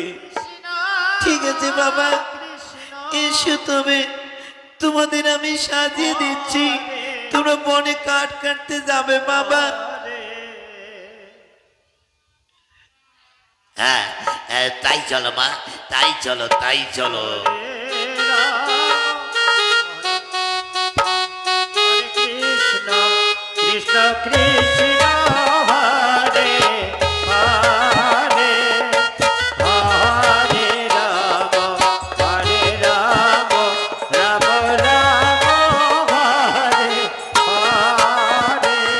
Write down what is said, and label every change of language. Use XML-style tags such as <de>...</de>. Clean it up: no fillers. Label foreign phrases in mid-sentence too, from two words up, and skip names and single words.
<bn>ঠিক আছে বাবা, এসো তবে তোমাদের আমি সাজিয়ে দিচ্ছি, তোমরা বনে কাঠ কাটতে যাবে বাবা। হ্যাঁ তাই চলো মা, তাই চলো, তাই চলো।</bn> <sa>কৃষ্ণ কৃষ্ণ কৃষ্ণ হরে হরে, হরে রাম হরে রাম, রাম রাম হরে হরে।</sa>